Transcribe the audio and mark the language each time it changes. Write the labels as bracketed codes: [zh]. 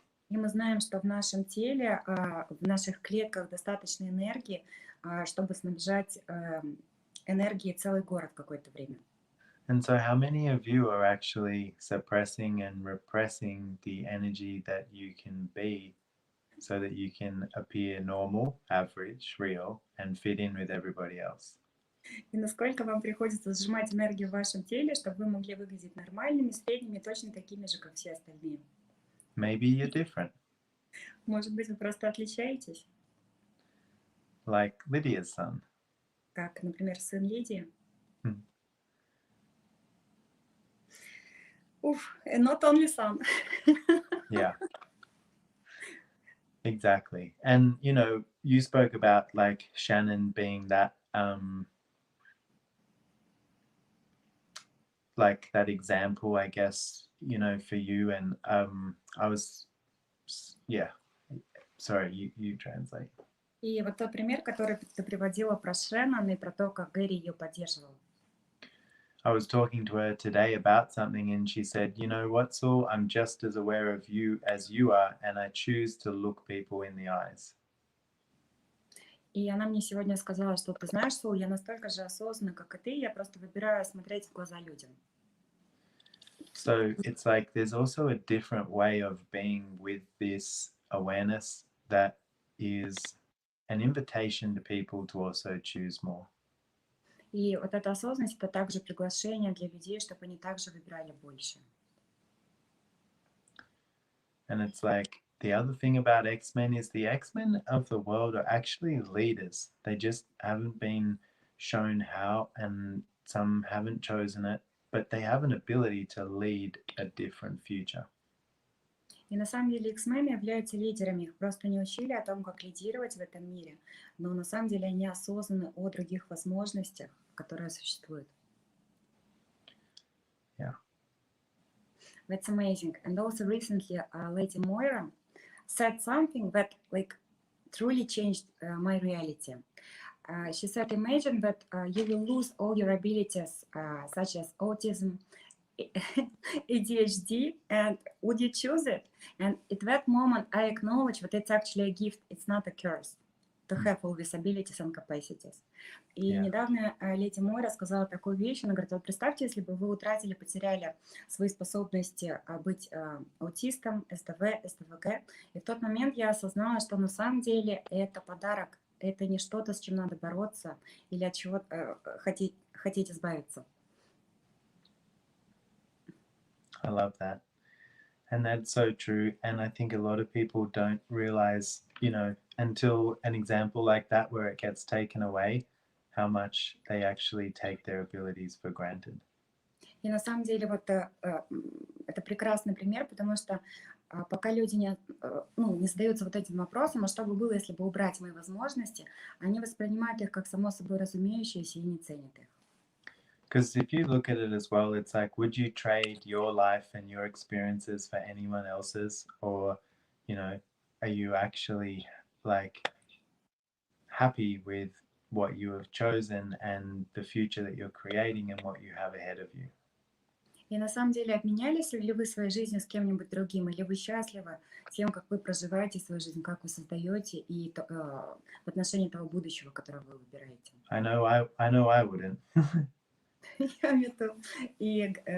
[ru] И мы знаем, что в нашем теле, в наших клетках достаточно энергии, чтобы снабжать энергией целый город какое-то время. [en] And so how many of you are actually suppressing and repressing the energy that you can be so that you can appear normal, average, real, and fit in with everybody else? [ru] И насколько вам приходится сжимать энергию в вашем теле, чтобы вы могли выглядеть нормальными, средними, точно такими же, как все остальные. [en] Maybe you're different. [ru] Может быть, вы просто отличаетесь, [en] Like Lydia's son. [ru] как, например, сын Лидии. [en] Not only son. Yeah. Exactly. And you spoke about like Shannon being that like that example, I guess, for you. And I was sorry, you translate. [ru] И вот тот пример, который ты приводила про Шеннон и про то, как Гэри ее поддерживал. [en] I was talking to her today about something and she said, you know what, Saul, I'm just as aware of you as you are and I choose to look people in the eyes. [ru] И она мне сегодня сказала, что ты знаешь, Сул, я настолько же осознанна, как и ты, я просто выбираю смотреть в глаза людям. [en] So it's like there's also a different way of being with this awareness that is an invitation to people to also choose more. [ru] И вот эта осознанность, это также приглашение для людей, чтобы они также выбирали больше. [en] And it's like the other thing about X-Men is the X-Men of the world are actually leaders. They just haven't been shown how, and some haven't chosen it, but they have an ability to lead a different future. [ru] И на самом деле X-мены являются лидерами, их просто не учили о том, как лидировать в этом мире, но на самом деле они осознаны о других возможностях, которые существуют. [en] Yeah. That's amazing. And also recently, Lady Moira said something that truly changed my reality. She said, imagine that you will lose all your abilities, such as autism, ADHD, and would you choose it? And at that moment, I acknowledge that it's actually a gift, it's not a curse, to have all these abilities and capacities. [ru] И недавно Леди Мойра сказала такую вещь, она говорит, вот представьте, если бы вы утратили, потеряли свои способности быть аутистом, СДВ, СДВГ, и в тот момент я осознала, что на самом деле это подарок, это не что-то, с чем надо бороться или от чего хотеть избавиться. [en] I love that. And that's so true. And I think a lot of people don't realize, until an example like that where it gets taken away, how much they actually take their abilities for granted. [ru] И на самом деле вот это прекрасный пример, потому что пока люди не задаются вот этим вопросом, а что бы было, если бы убрать мои возможности, они воспринимают их как само собой разумеющиеся и не ценят их. [en] Because if you look at it as well, it's like, would you trade your life and your experiences for anyone else's? Or, are you actually happy with what you have chosen and the future that you're creating and what you have ahead of you? [ru] И на самом деле, обменялись ли вы своей жизнью с кем-нибудь другим, или вы счастливы тем, как вы проживаете свою жизнь, как вы создаете, и в отношении того будущего, которое вы выбираете? [en] I know I wouldn't. [ru] Я имею в виду, и